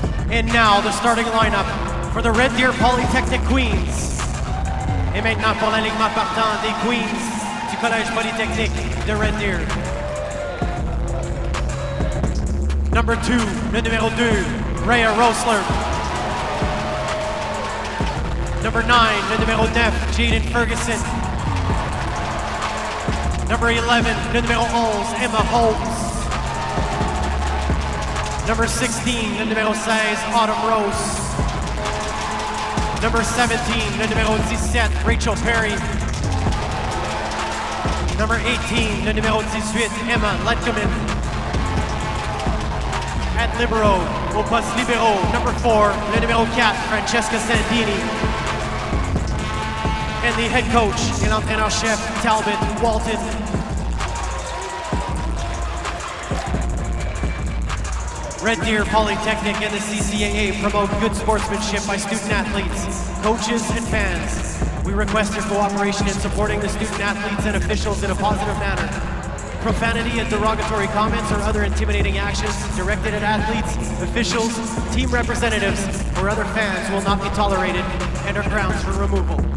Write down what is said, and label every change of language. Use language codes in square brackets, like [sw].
[en] And now, the starting lineup for the Red Deer Polytechnic Queens. [fr] Et maintenant pour l'alignement partant des Queens du Collège Polytechnique de Red Deer. [en] Number 2, [fr] le numéro 2, Rhea Rosler. [en] Number 9, [fr] le numéro 9, Jaden Ferguson. [en] Number 11, [fr] le numéro 11, Emma Holmes. [en] Number 16, [fr] le numéro 16, Autumn Rose. [en] Number 17, [fr] le numéro 17, Rachel Perry. [en] Number 18, [fr] le numéro 18, Emma Letkeman. [en] At libero, [fr] au poste libéraux, [en] number 4, [fr] le numéro 4, Francesca Sandini. [en] And the head coach [fr] et l'entraîneur-chef, [en] Talbot Walton. Red Deer Polytechnic and the CCAA promote good sportsmanship by student athletes, coaches, and fans. We request your cooperation in supporting the student athletes and officials in a positive manner. Profanity and derogatory comments or other intimidating actions directed at athletes, officials, team representatives, or other fans will not be tolerated and are grounds for removal.